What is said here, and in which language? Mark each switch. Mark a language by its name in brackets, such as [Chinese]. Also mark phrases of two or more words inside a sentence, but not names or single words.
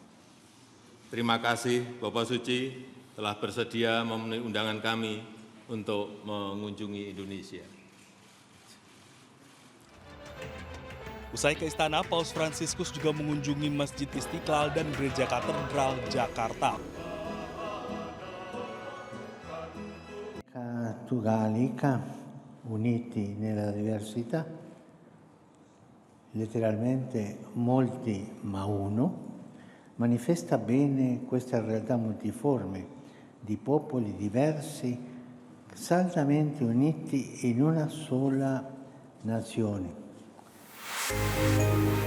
[Indonesian] Terima kasih Bapak Suci telah bersedia memenuhi undangan kami untuk mengunjungi Indonesia. Usai ke istana, Paus Fransiskus juga mengunjungi Masjid Istiqlal dan Gereja Katedral Jakarta. [Italian] Cattolica, uniti nella diversità, letteralmente molti ma uno, manifesta bene questa realtà multiforme di popoli diversi, saldamente uniti in una sola nazione.